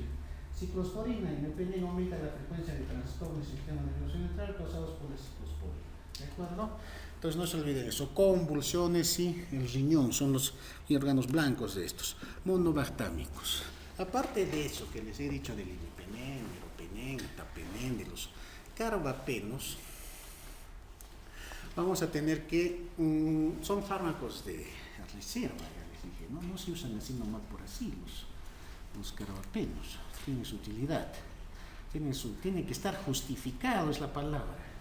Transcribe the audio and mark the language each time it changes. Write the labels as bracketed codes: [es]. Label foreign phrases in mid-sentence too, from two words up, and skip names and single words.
[es] Ciclosporina, el imipenem aumenta la frecuencia de trastornos del sistema nervioso central causados por la ciclosporina. ¿De acuerdo? Entonces no se olviden eso. Convulsiones y el riñón son los órganos blancos de estos. Monobartámicos. Aparte de eso que les he dicho del imipenem, meropenem, tapenem, de los carbapenos, vamos a tener que son fármacos de reserva, ya les dije, ¿no? No se usan así nomás por así los carbapenos, tienen su utilidad, tienen que estar justificado, es la palabra.